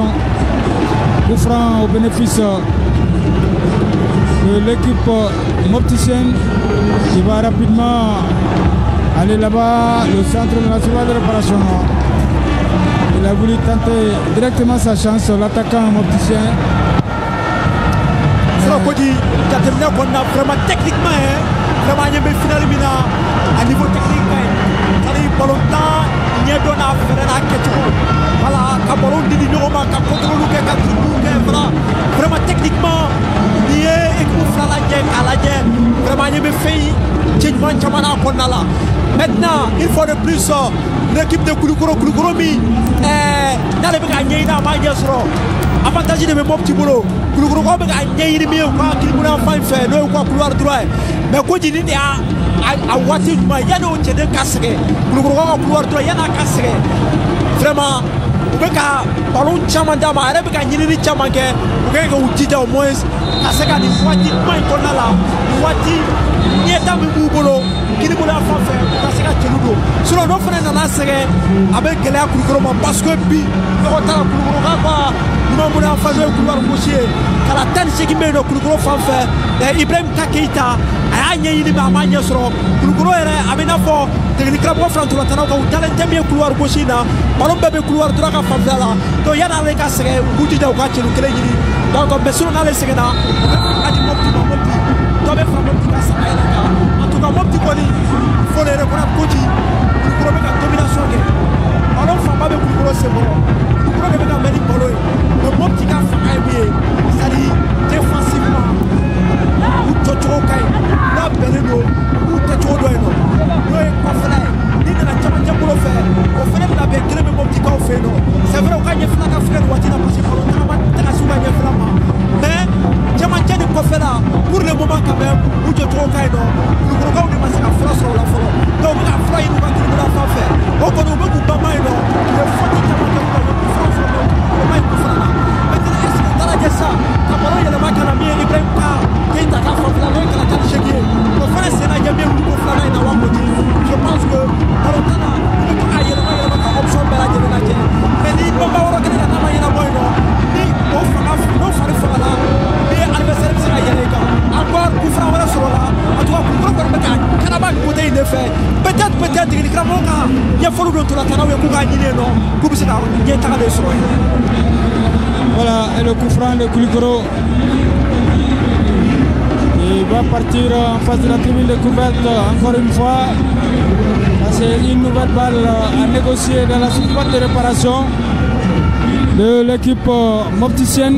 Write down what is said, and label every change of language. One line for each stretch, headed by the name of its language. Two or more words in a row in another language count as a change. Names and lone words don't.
French: Coup franc au bénéfice de l'équipe mopticienne qui va rapidement aller là-bas, le centre de la surface de réparation. Il a voulu tenter directement sa chance, l'attaquant mopticien. C'est la Kodi qui a terminé vraiment techniquement, vraiment il y a une finale à niveau technique. Ça dit pas longtemps,
Bambara: ɲɛdɔnna fɛrɛ n'a kɛcogo voilà ka ballon di ɲɔgɔn ma ka contrôle kɛ ka dribble kɛ
French: vraiment techniquement
Bambara: n'i ye équipe fila lajɛ k'a lajɛ vraiment ɲɛ bɛ fɛn cɛ ɲuman caman n'a kɔnɔna la
French: maintenant une fois de plus l'équipe de Kulukoro
Bambara: min n'ale bɛ ka ɲɛɲini a m'a ɲɛ sɔrɔ avantage de bɛ Mopti bolo Kulukoro bɛ ka ɲɛɲini min ye u ka kiribulon fan fɛ n'o ye u ka
French: couloir droit
Bambara: ye mais ko jini de y'a a waati ɲuman yanni o cɛden ka sɛgɛn Kulukoro ka
French: couloir droit
Bambara: yanni a ka sɛgɛn vraiment u bɛ ka ballon caman d'a ma a yɛrɛ bɛ ka ɲinini caman kɛ u ka k'u jija
French: au moins
Bambara: ka se ka nin waati ɲuman in kɔnɔna la nin waati ɲɛta min b'u bolo kiribulon fan fɛ u ka se ka celu don sinon n'o fana nana sɛgɛn a bɛ gɛlɛya Kulukoro ma
French: parce que
Bambara: bi ɲɔgɔn ta la Kulukoro ka ɲuman bolo yan fan n'o ye
French: couloir gauche
Bambara: ye kala 18 bɛ yen nɔ Kulukoro fan fɛ Ibrahima Keita a y'a ɲɛɲini mais a m'a ɲɛ sɔrɔ Kulukoro yɛrɛ a bɛ i n'a fɔ technique karamɔgɔ fila ntolantannaw kan u dalen tɛ min ye
French: couloir gauche
Bambara: in na ballon bɛɛ bɛ
French: couloir droit
Bambara: ka fanfɛla la donc yanni ale ka sɛgɛn u k'u jija u ka celu kelen ɲini donc mais sinon n'ale sɛgɛnna u bɛ ka di Mopti ma Mopti dɔ bɛ fara Mopti ka sanga yɛrɛ kan
French: en tout cas
Bambara: Mopti kɔni
French: il faut le reconnaître
Bambara: koji Kulukoro bɛ ka domination kɛ ballon fanba bɛ Kulukoro senkɔrɔ Kulukoro de bɛ ka mɛn ni ballon ye mais Mopti ka fanga ye min ye
French: c'est-à-dire défensivement
Bambara: u jɔcogo ka ɲi n'a bɛnnen don u kɛcogo dɔ yen nɔ n'o ye kɔfɛla ye n'i nana camancɛ bolo fɛ o fana bɛna bɛn kelen bɛ Moptikaw fɛ yen nɔ
French: c'est vrai
Bambara: u ka ɲɛfɛla ka fɛgɛ nin waati la
French: parce que ballon
Bambara: tagama tɛ ka se u ka ɲɛfɛla ma mais camancɛ ni kɔfɛla
French: pour le moment quand même
Bambara: u jɔcogo ka ɲi nɔ Kulukorokaw de ma se ka fura sɔrɔ o la fɔlɔ donc u bɛ ka fura ɲini u ka tribunal fan fɛ o kɔni u bɛ k'u banban yen nɔ u ye faute caman kɛ u ka fura sɔrɔ o ma ɲi kɔfɛla la
French: maintenant est-ce que
Bambara: u taara jɛ sisan ka ballon yɛlɛma ka na min ye Ibrahima Keita ka fanfɛla n'o ye kala 18 ye o fana sen na ɲɛ min ye Kulukoro filanan in na wa
French: côté je pense que ballon
Bambara: tan na i bɛ to k'a yɛlɛma ka option bɛɛ lajɛlen lajɛ mais ni banban yɔrɔ kelen na n'a ma ɲɛnabɔ yen nɔ ni o fanga n'o fari fagala ni adversaire bɛ se ka yɛlɛ i kan
French: encore coup franc
Bambara: wɛrɛ sɔrɔ la
French: en tout cas
Bambara: Kulukoro kɔni bɛ ka kanaba côté in de fɛ
French: peut-être technique
Bambara: karamɔgɔ ka ɲɛfɔliw don ntolantannaw ye k'u k'a ɲini yen nɔ k'u bɛ se ka ɲɛtaga de sɔrɔ yen.
French: Voilà, et le coup franc de Kulukoro. Il va partir en face de la tribune de couverte encore une fois. C'est une nouvelle balle à négocier dans la surface de réparation de l'équipe mopticienne.